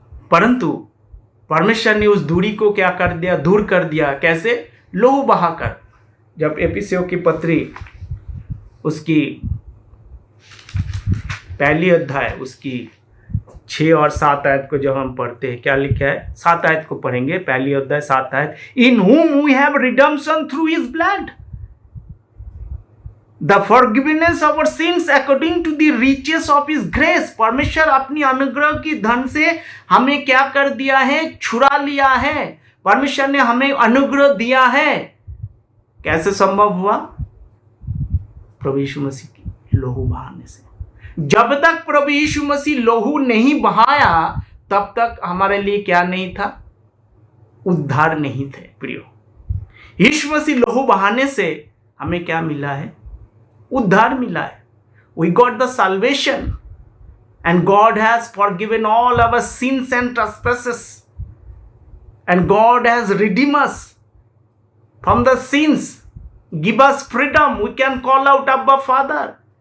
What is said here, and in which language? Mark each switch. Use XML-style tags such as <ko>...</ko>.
<hi>परंतु परमेश्वर ने उस दूरी को क्या कर दिया? दूर कर दिया। कैसे? लहू बहाकर। जब एफिसियों की पत्री उसकी 1 अध्याय उसकी 6 और 7 आयत को जब हम पढ़ते हैं, क्या लिखा है? 7 आयत को पढ़ेंगे। 1 अध्याय 7 आयत,</hi> <en>In whom we have redemption through his blood, the forgiveness of our sins according to the riches of his grace।</en> <hi>परमेश्वर अपनी अनुग्रह की धन से हमें क्या कर दिया है? छुड़ा लिया है। परमेश्वर ने हमें अनुग्रह दिया है। कैसे संभव हुआ? प्रभु यीशु मसीह की लहू बहाने से। जब तक प्रभु यीशु मसीह लहू नहीं बहाया तब तक हमारे लिए क्या नहीं था? उद्धार नहीं थे। प्रियो, यीशु मसीह लहू बहाने से हमें क्या मिला है? उद्धार मिला है।</hi> <en>We got the salvation and God has forgiven all our sins and trespasses and God has redeemed us from the sins, give us freedom, we can call out Abba Father।</en>